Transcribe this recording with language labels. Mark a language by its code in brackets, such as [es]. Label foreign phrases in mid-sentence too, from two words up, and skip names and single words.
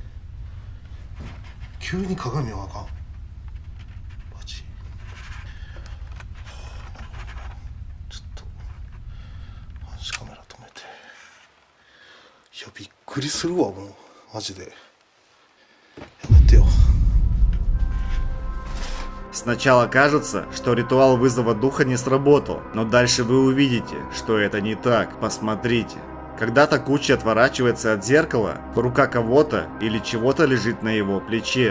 [ja] 急に鏡はあかん。マジ。ちょっと監視カメラ止めて。いやびっくりするわ、もうマジで。 [ru] Сначала кажется, что ритуал вызова духа не сработал, но дальше вы увидите, что это не так. Посмотрите. Когда Такучи отворачивается от зеркала, рука кого-то или чего-то лежит на его плече.